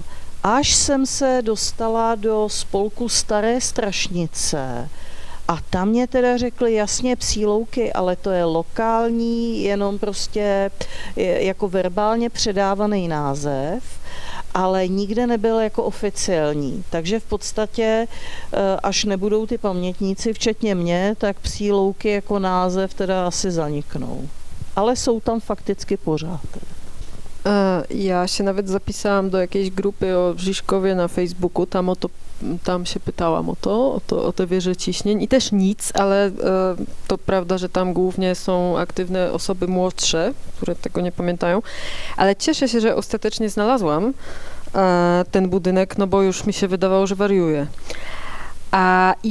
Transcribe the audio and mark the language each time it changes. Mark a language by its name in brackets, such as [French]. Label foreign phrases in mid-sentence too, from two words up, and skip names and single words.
[Czech] Až jsem se dostala do spolku Staré Strašnice a tam mě teda řekli jasně Psí louky, ale to je lokální, jenom prostě jako verbálně předávaný název, ale nikde nebyl jako oficiální. Takže v podstatě, až nebudou ty pamětníci, včetně mě, tak Psí louky jako název teda asi zaniknou. Ale jsou tam fakticky pořád. [Polish] Ja się nawet zapisałam do jakiejś grupy o Žižkovie na Facebooku, tam się pytałam o te wieże ciśnień i też nic, ale to prawda, że tam głównie są aktywne osoby młodsze, które tego nie pamiętają, ale cieszę się, że ostatecznie znalazłam ten budynek, no bo już mi się wydawało, że wariuję.